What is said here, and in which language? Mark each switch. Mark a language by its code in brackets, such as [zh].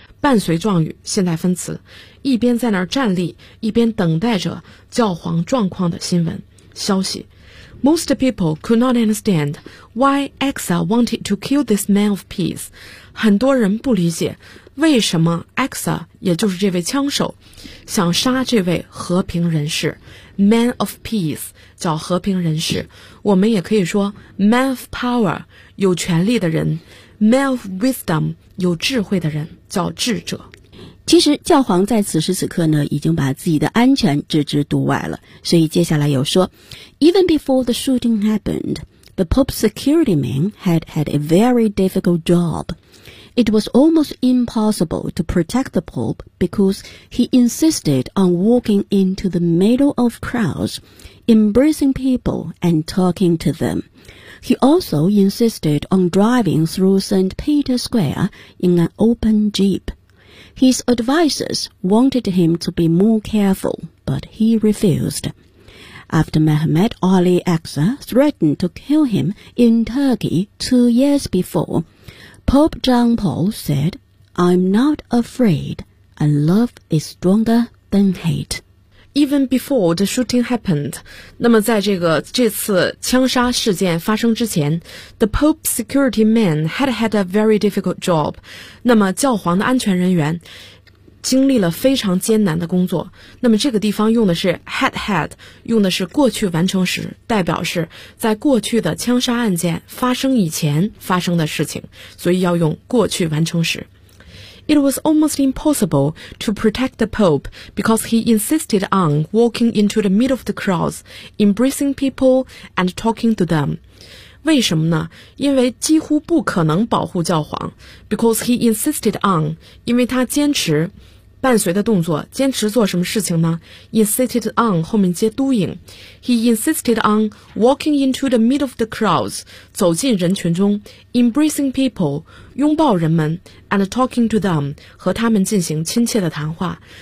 [zh] 伴随状语现在分词，一边在那儿站立，一边等待着教皇状况的新闻消息。 [en] Most people could not understand why Exa wanted to kill this man of peace. [zh] 很多人不理解为什么 Exa, 也就是这位枪手，想杀这位和平人士。 [en] Man of peace, [zh] 叫和平人士。我们也可以说 [en] man of power, [zh] 有权力的人。 [en] Man of wisdom, [zh] 有智慧的人，叫智者。其实教皇在此时此刻呢，已经把自己的安全置之度外了。所以接下来有说 [en] Even before the shooting happened, the Pope's security man had had a very difficult job. It was almost impossible to protect the Pope because he insisted on walking into the middle of crowds, embracing people and talking to them. He also insisted on driving through St. Peter's Square in an open jeep. His advisors wanted him to be more careful, but he refused. After Mehmet Ali Aksa threatened to kill him in Turkey 2 years before, Pope John Paul said, I'm not afraid, and love is stronger than hate. Even before the shooting happened, [zh] 那么在这次枪杀事件发生之前 [en] ,the Pope's security man had had a very difficult job. [zh] 那么教皇的安全人员经历了非常艰难的工作。那么这个地方用的是 had had, 用的是过去完成时，代表是在过去的枪杀案件发生以前发生的事情，所以要用过去完成时。 [en] It was almost impossible to protect the Pope because he insisted on walking into the middle of the crowds, embracing people and talking to them. [zh] 为什么呢？因为几乎不可能保护教皇。 [en] Because he insisted on, [zh] 因为他坚持伴随的动作，坚持做什么事情呢？ [en] Insisted on, [zh] 后面接 [en] doing. He insisted on walking into the middle of the crowds, [zh] 走进人群中 [en] embracing people, [zh] 拥抱人们 [en] and talking to them, [zh] 和他们进行亲切的谈话。